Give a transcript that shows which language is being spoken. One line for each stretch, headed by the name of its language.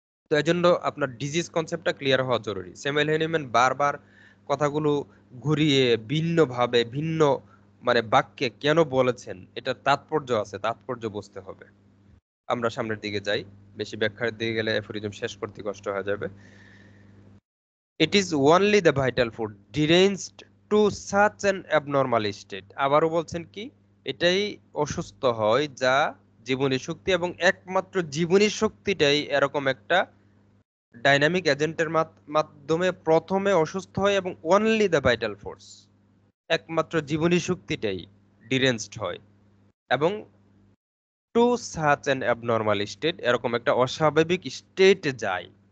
Bangla: তো এজন্য আপনার ডিজিজ কনসেপ্টটা ক্লিয়ার হওয়া জরুরি। স্যামুয়েল হেনিম্যান বারবার কথাগুলো ঘুরিয়ে ভিন্নভাবে, ভিন্ন মানে বাক্যে কেন বলেছেন, এটার তাৎপর্য আছে, তাৎপর্য বুঝতে হবে। আমরা সামনের দিকে যাই, বেশি ব্যাখ্যার দিকে গেলে অ্যাফোরিজম শেষ করতে কষ্ট হয়ে যাবে।
English: It is only the vital food deranged to such an abnormal state.
Bangla: আবারও বলছেন কি, এটাই অসুস্থ হয় যা জীবনী শক্তি, এবং একমাত্র জীবনী শক্তিটাই এরকম একটা ডাইনামিক এজেন্টের মাধ্যমে প্রথমে অসুস্থ হয়, এবং
English: Only the vital force.
Bangla: একমাত্র জীবনী শক্তিটাই ডিরেঞ্জড হয় এবং
English: to such an abnormal state,
Bangla: এরকম একটা অস্বাভাবিক স্টেটে যায়।